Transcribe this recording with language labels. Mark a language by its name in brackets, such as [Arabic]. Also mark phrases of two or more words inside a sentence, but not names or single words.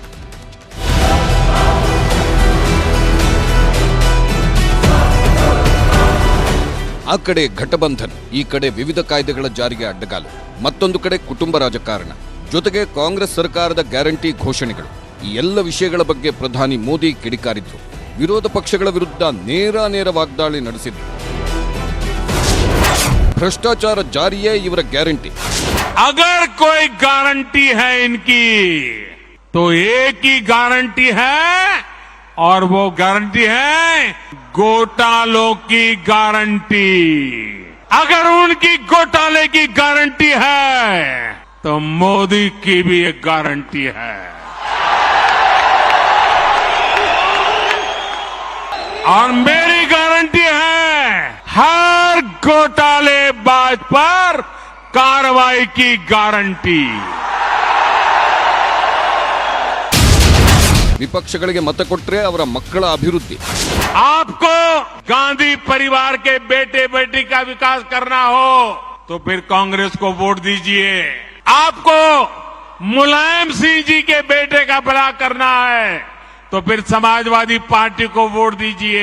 [Kannada] ಆ ಕಡೆ ಘಟಬಂಧನ್, ಈ ಕಡೆ ವಿವಿಧ ಕಾಯ್ದೆಗಳ ಜಾರಿಗೆ ಅಡ್ಡಗಾಲು, ಮತ್ತೊಂದು ಕಡೆ ಕುಟುಂಬ ರಾಜಕಾರಣ, ಜೊತೆಗೆ ಕಾಂಗ್ರೆಸ್ ಸರ್ಕಾರದ ಗ್ಯಾರಂಟಿ ಘೋಷಣೆಗಳು. ಈ ಎಲ್ಲ ವಿಷಯಗಳ ಬಗ್ಗೆ ಪ್ರಧಾನಿ ಮೋದಿ ಕಿಡಿಕಾರಿದ್ರು. ವಿರೋಧ ಪಕ್ಷಗಳ ವಿರುದ್ಧ ನೇರ ವಾಗ್ದಾಳಿ ನಡೆಸಿದ್ರು. ಭ್ರಷ್ಟಾಚಾರ ಜಾರಿಯೇ ಇವರ ಗ್ಯಾರಂಟಿ. [Hindi] अगर कोई गारंटी है इनकी तो एक ही गारंटी है, और वो गारंटी है घोटालों की गारंटी. अगर उनकी घोटाले की गारंटी है तो मोदी की भी एक गारंटी है. और मेरी गारंटी है हर घोटालेबाज पर कार्रवाई की गारंटी. [Kannada] ವಿಪಕ್ಷಗಳಿಗೆ ಮತ ಕೊಟ್ಟರೆ ಅವರ ಮಕ್ಕಳ ಅಭಿವೃದ್ಧಿ. [Hindi] आपको गांधी परिवार के बेटे बेटी का विकास करना हो तो फिर कांग्रेस को वोट दीजिए. आपको मुलायम सिंह जी के बेटे का भला करना है तो फिर समाजवादी पार्टी को वोट दीजिए.